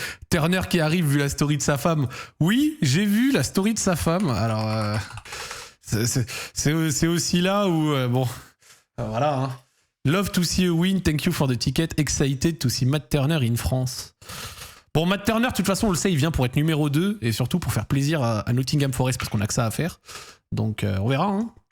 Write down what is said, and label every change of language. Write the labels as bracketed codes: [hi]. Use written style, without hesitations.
[fr] Turner qui arrive vu la story de sa femme. Oui, j'ai vu la story de sa femme. Alors, c'est aussi là où, bon, voilà. Hein. [en] Love to see a win, thank you for the ticket, excited to see Matt Turner in France. [fr] Bon, Matt Turner, de toute façon, on le sait, il vient pour être numéro 2 et surtout pour faire plaisir à Nottingham Forest parce qu'on a que ça à faire. Donc, on verra. Hein.